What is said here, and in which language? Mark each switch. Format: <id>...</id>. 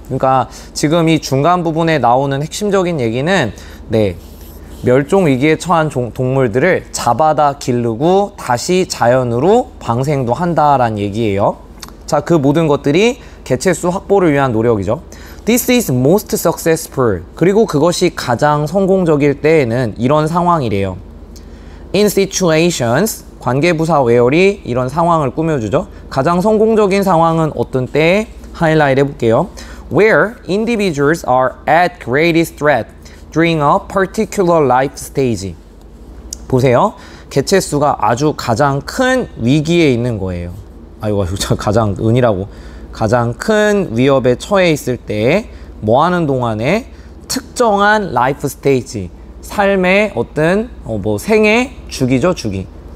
<ko>그러니까 지금 이 중간 부분에 나오는 핵심적인 얘기는 네, 멸종 위기에 처한 동물들을 잡아다 기르고 다시 자연으로 방생도 한다라는 얘기예요. 자, 그 모든 것들이 개체수 확보를 위한 노력이죠.</ko> <en>This is most successful.</en> <ko>그리고 그것이 가장 성공적일 때에는 이런 상황이래요.</ko> <en>In situations,</en> <ko>관계부사 where이 이런 상황을 꾸며주죠. 가장 성공적인 상황은 어떤 때에 하이라이트 해볼게요.</ko> <en>Where individuals are at greatest threat during a particular life stage.</en> <ko>보세요. 개체수가 아주 가장 큰 위기에 있는 거예요. 아이고, 가장 은이라고. 가장 큰 위협에 처해 있을 때 뭐 하는 동안에 특정한 라이프 스테이지, 삶의 어떤 뭐 생애 주기죠, 주기.</ko>